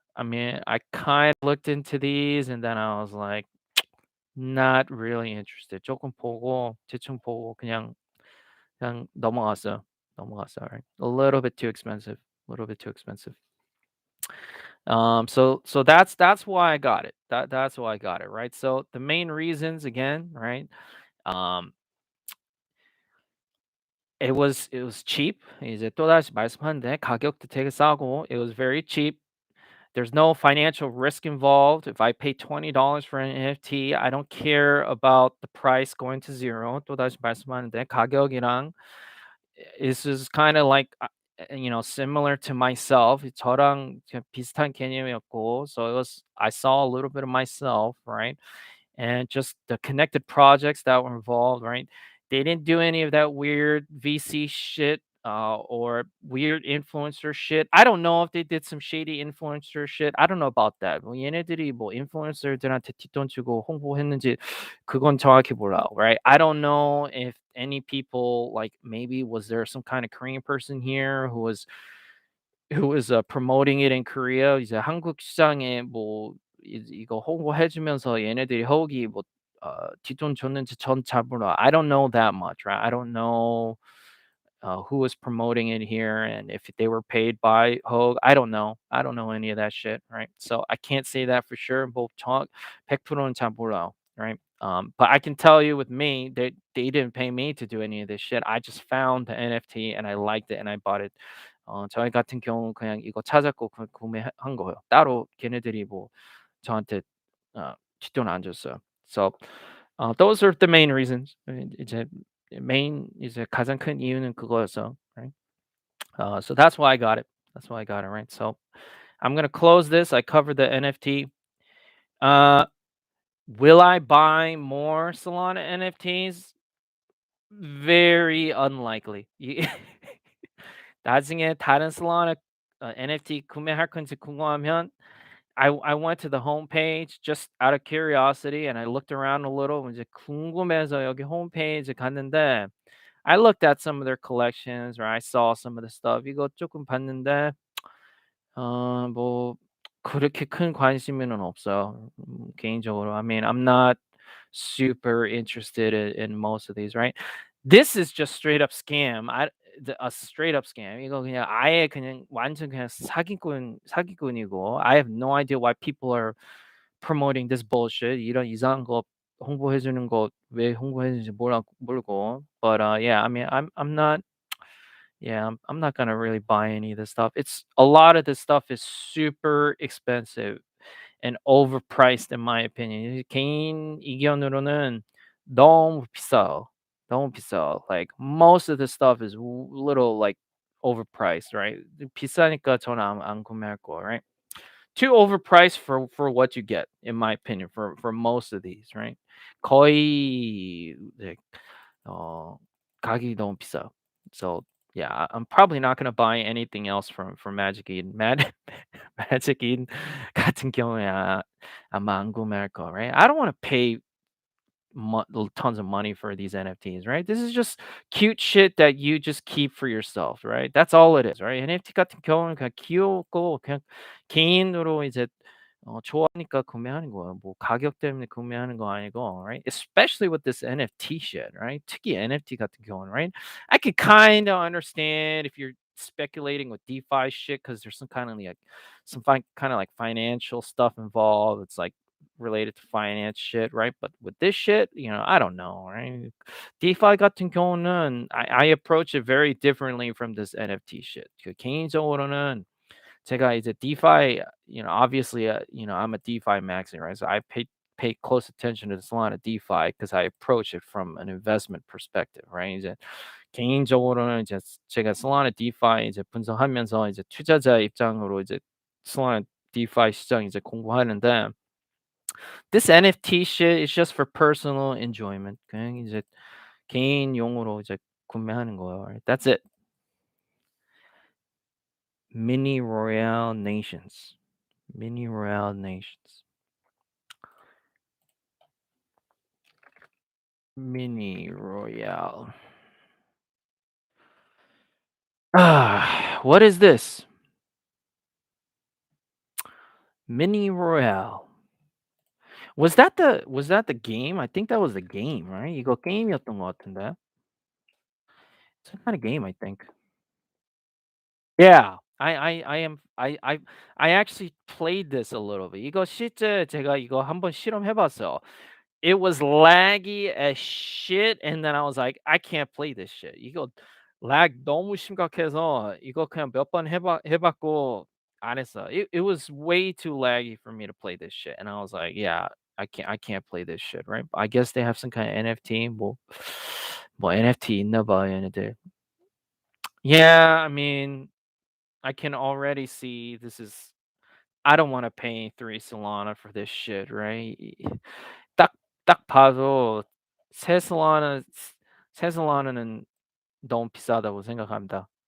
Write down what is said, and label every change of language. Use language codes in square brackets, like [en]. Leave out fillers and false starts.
[en] I mean, I kind of looked into these, and then I was like, not really interested. [ko] 조금 보고 대충 보고 그냥 넘어갔어요. 넘어갔어요, [en] right? A little bit too expensive. A little bit too expensive. So that's why I got it. That's why I got it, right? So the main reasons again, right? Um, it was cheap. [ko] 이제 또다시 말씀하는데 가격도 되게 싸고 [en] it was very cheap. There's no financial risk involved. If I pay $20 for an NFT, I don't care about the price going to zero. [ko] 또다시 말씀하는데 가격이랑 [en] this is kind of like similar to myself. [ko] 저랑 그냥 비슷한 개념이었고, [en] so I saw a little bit of myself, right? And just the connected projects that were involved, right? They didn't do any of that weird VC shit or weird influencer shit. I don't know if they did some shady influencer shit. I don't know about that. [ko] 뭐 얘네들이 뭐 인플루언서들한테 뒷돈 주고 홍보했는지 그건 정확히 몰라요, [en] right? I don't know if any people like maybe was there some kind of Korean person here who was promoting it in Korea. [ko] 이제 한국 시장에 뭐 이거 홍보해 주면서 얘네들이 허기 뒷돈 줬는지 전 잘 몰라요. [en] I don't know that much, right? I don't know who was promoting it here and if they were paid by Hogue. I don't know. I don't know any of that shit, right? So I can't say that for sure. [ko] 뭐 정확 100%는 잘 몰라요, [en] right? But I can tell you with me, they didn't pay me to do any of this shit. I just found the NFT and I liked it and I bought it. [ko] 저희 같은 경우 그냥 이거 찾았고 구매한 거예요. 따로 걔네들이 뭐 저한테 뒷돈 안 줬어요. [en] So those are the main reasons. [ko] 이제 메인 이제 가장 큰 이유는 그거였어. [en] Right? So that's why I got it. That's why I got it, right? So I'm gonna close this. I covered the NFT. Uh, will I buy more Solana NFTs? Very unlikely. [ko] 나중에 다른 Solana NFT 구매할 건지 궁금하면 [en] I went to the homepage just out of curiosity and I looked around a little. [ko] 이제 궁금해서 여기 홈페이지 갔는데 [en] I looked at some of their collections or I saw some of the stuff. [ko] 이거 조금 봤는데 뭐 그렇게 큰 관심은 없어요. 개인적으로. [en] I mean, I'm not super interested in most of these, right? This is just straight up scam. A straight up scam. [ko] 이거 그냥 아예 그냥 완전 그냥 사기꾼이고. [en] I have no idea why people are promoting this bullshit. [ko] 이런 이상한 거 홍보해 주는 거 왜 홍보해 주는지 모르고. [en] But yeah, I mean, I'm not yeah, I'm not gonna really buy any of this stuff. It's a lot of this stuff is super expensive and overpriced in my opinion. [ko] 개인 의견으로는 너무 비싸요. 너무 비싸요. [en] Like most of the stuff is little like overpriced, right? [ko] 비싸니까 저는 안 구매할 거, [en] right? Too overpriced for what you get, in my opinion, for most of these, right? [ko] 거의 네, 어, 가격이 너무 비싸요. [en] So yeah, I'm probably not gonna buy anything else from Magic Eden. [ko] Magic Eden 같은 경우에 아마 안 구매할 거, [en] right? I don't want to pay tons of money for these NFTs, right? This is just cute shit that you just keep for yourself, right? That's all it is, right? [ko] NFT 같은 경우는 그냥 귀엽고 그냥 개인으로 이제 좋아하니까 구매하는 거예요. 뭐 가격 때문에 구매하는 거 아니고, [en] right? Especially with this NFT shit, right? [ko] 특히 NFT 같은 경우는, [en] right? I could kind of understand if you're speculating with DeFi shit because there's some kind of like kind of like financial stuff involved. It's like related to finance shit, right? But with this shit, I don't know, right? DeFi [ko] 같은 경우는 [en] I approach it very differently from this NFT shit. [ko] 그 개인적으로는 제가 이제 [en] DeFi, obviously, I'm a DeFi maxi, right? So I pay close attention to Solana DeFi because I approach it from an investment perspective, right? [ko] 이제 개인적으로는 이제 제가 Solana DeFi 이제 분석하면서 이제 투자자 입장으로 이제 Solana DeFi 시장 이제 공부하는데 [en] this NFT shit is just for personal enjoyment. [ko] 그냥 이제 개인용으로 이제 구매하는 거예요. [en] Right? That's it. Mini Royale Nations. Mini Royale Nations. Mini Royale. What is this? Mini Royale. Was that the game? I think that was the game, right? [ko] 이거 게임이었던 것 같은데. [en] Some kind of game, I think. Yeah. I actually played this a little bit. [ko] 이거 실제 제가 이거 한번 실험해 봤어요. [en] It was laggy as shit and then I was like, I can't play this shit. [ko] 이거 lag 너무 심각해서 이거 그냥 몇 번 해 봤고 안 했어. [en] It was way too laggy for me to play this shit and I was like, yeah, I can't play this shit, right? I guess they have some kind of NFT [ko] 뭐 NFT 있나 봐 얘네들. [en] Yeah, I mean, I can already see this is I don't want to pay 3 Solana for this shit, right? [ko] 딱 딱 봐도 새 솔라나 새 솔라나는 너무 비싸다고 생각합니다.